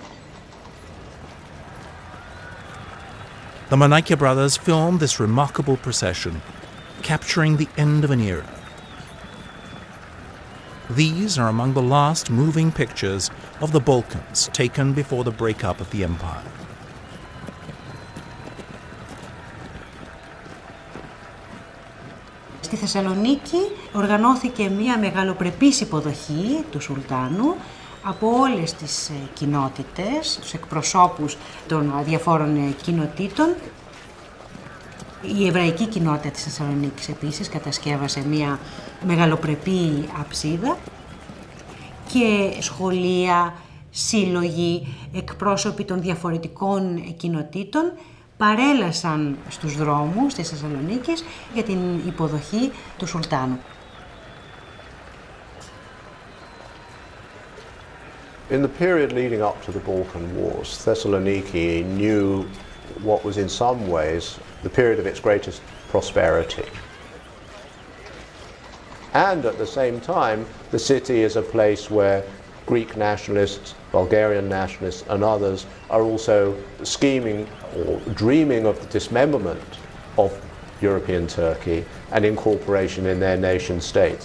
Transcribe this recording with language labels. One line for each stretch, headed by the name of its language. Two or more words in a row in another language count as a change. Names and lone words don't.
English: The Manoukian brothers filmed this remarkable procession, capturing the end of an era. These are among the last moving pictures of the Balkans taken before the breakup of the empire.
Greek: Στη Θεσσαλονίκη οργανώθηκε μια μεγαλοπρεπής υποδοχή του Σουλτάνου από όλες τις κοινότητες, τους εκπροσώπους των διαφόρων κοινοτήτων. Η εβραϊκή κοινότητα της Θεσσαλονίκης επίσης κατασκεύασε μια μεγαλοπρεπή αψίδα και σχολεία, σύλλογοι, εκπρόσωποι των διαφορετικών κοινοτήτων παρέλασαν στους δρόμους της Θεσσαλονίκης για την υποδοχή του Σουλτάνου.
English: In the period leading up to the Balkan Wars, Thessaloniki knew what was in some ways the period of its greatest prosperity. And at the same time, the city is a place where Greek nationalists, Bulgarian nationalists and others are also scheming or dreaming of the dismemberment of European Turkey and incorporation in their nation states.